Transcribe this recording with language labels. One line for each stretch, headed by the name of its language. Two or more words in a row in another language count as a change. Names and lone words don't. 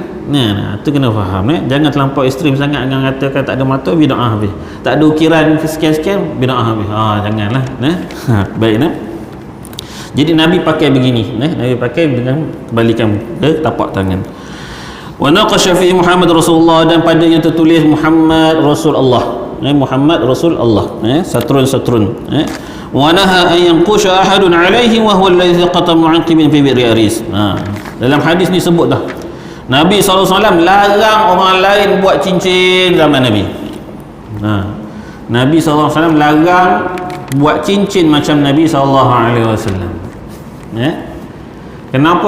Malay: Tu kena faham. Jangan terlampau ekstrim sangat dengan katakan tak ada mata bid'ah habis. Tak ada ukiran sekian-sekian bid'ah habis. Janganlah. Baik. Jadi Nabi pakai begini, Nabi pakai dengan balikan ke tapak tangan.
Arabic: ونقش في محمد رسول الله,
Malay: dan padanya tertulis Muhammad Rasul Allah.
Arabic: محمد رسول الله. سطر. ونهى أن ينقش أحد عليه وهو الذي ختم معيقيب في بئر أريس.
Malay: Dalam hadis ni sebut dah, Nabi SAW larang orang lain buat cincin zaman Nabi. Nabi SAW larang buat cincin macam Nabi SAW. Kenapa?